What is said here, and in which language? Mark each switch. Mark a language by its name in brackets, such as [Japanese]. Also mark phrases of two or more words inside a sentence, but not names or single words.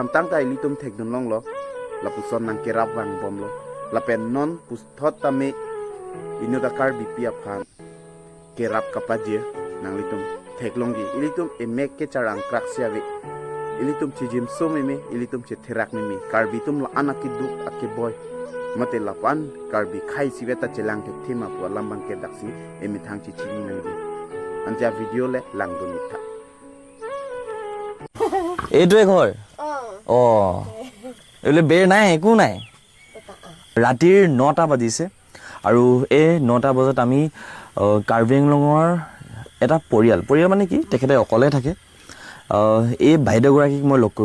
[Karbi] tang ta ilitum thekdun long lo lapuson nang kerap wang bom lo lapen non pus thot tame inudakar bipia phan kerap kapaje nang litum theklonggi ilitum emek ke charang kraksiawe ilitum chijim someme ilitum chetherak meme karbitum la anakiduk ake boy mate lapan karbi khai sibeta chelang ke thema pu lambang ke daksi emi thang chi chini nangi anja video le langdon itha [Assamese] এইটোৱে ঘৰ এলে বেৰ নাই একো নাই ৰাতিৰ 9টা বাজিছে আৰু এই 9টা বজাত আমি কাৰ্বি আংলঙৰ এটা পৰিয়াল মানে কি তেখেতে অকলে থাকে এই বাইদেউগৰাকীক মই লগ